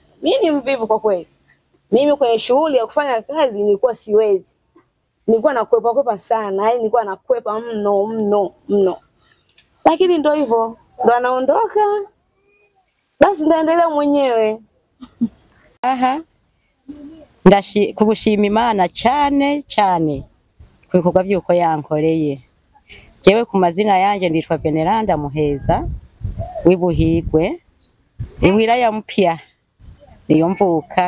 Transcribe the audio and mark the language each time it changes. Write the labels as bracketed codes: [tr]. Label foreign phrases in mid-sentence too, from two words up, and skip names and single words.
[sw] Mimi ni mvivu kwa kweli. Mimi kwenye shughuli ya kufanya kazi nilikuwa siwezi. Nilikuwa nakwepa sana, yaani nilikuwa nakwepa mno. Lakini ndio hivyo, ndo anaondoka. Basi ndaendelea mwenyewe. [rn] Kugushima Imana cyane kuko byuko yankoreye. Jewe ku mazina yanje nditwa Veneranda Muheza w'iBuhigwe [sw] iwilaya mpya [rn] niyo mvuka.